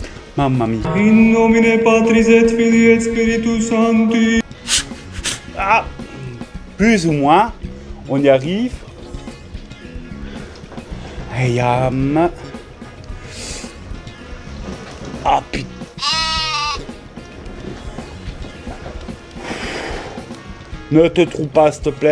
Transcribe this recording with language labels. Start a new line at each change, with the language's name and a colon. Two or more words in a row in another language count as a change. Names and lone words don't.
Italian: Mamma mia.
Latin: In nomine Patris et Filii et Spiritus Sancti.
French: Ah, plus ou moins, on y arrive. Et ah putain. Ne te trompe pas, s'il te plaît.